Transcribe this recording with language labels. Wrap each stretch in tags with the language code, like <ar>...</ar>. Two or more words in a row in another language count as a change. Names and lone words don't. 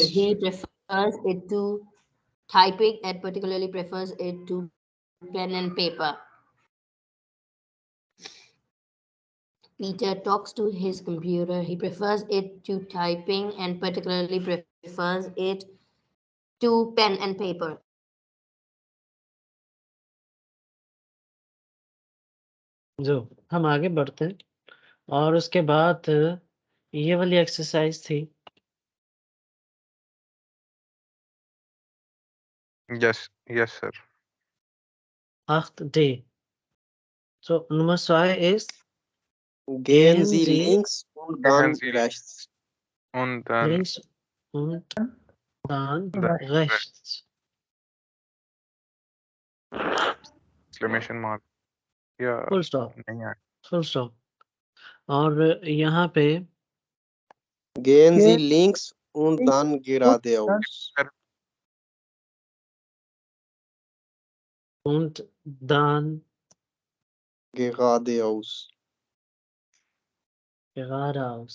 <en>He prefers it to typing and particularly prefers it to pen and paper. Peter talks to his computer. He prefers it to typing and particularly prefers it to pen and paper.</en> <hi>जो हम आगे बढ़ते हैं और उसके बाद ये वाली एक्सरसाइज थी.</hi> <en>yes yes sir.</en> <de>8D. So Nummer 2 ist Gehen Sie Sie links und dann Sie rechts. und dann links und dann Right. rechts.</de> <en>exclamation mark या Full stop.</en> <hi>नहीं है.</hi> <en>Full stop.</en> <hi>और यहाँ पे</hi> <de>Gehen Sie Gehen links und dann geradeaus. und dann Geradeaus. geradeaus.</de>